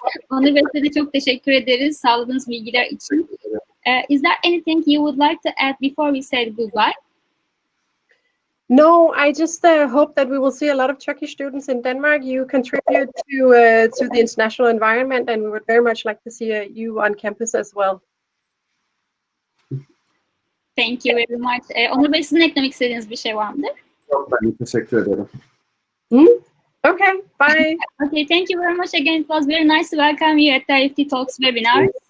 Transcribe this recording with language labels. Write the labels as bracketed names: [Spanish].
[Turkish] Onur ve size çok teşekkür ederiz sağladığınız bilgiler için. [English] Is there anything you would like to add before we say goodbye? No, I just hope that we will see a lot of Turkish students in Denmark. You contribute to the international environment, and we would very much like to see you on campus as well. Thank you very much. [Turkish] Onur Bey, sizin eklemek istediğiniz bir şey var mıdır? Yok, ben teşekkür ederim. [English] Okay, bye. Okay, thank you very much again. It was very nice to welcome you at the IEFT Talks webinar.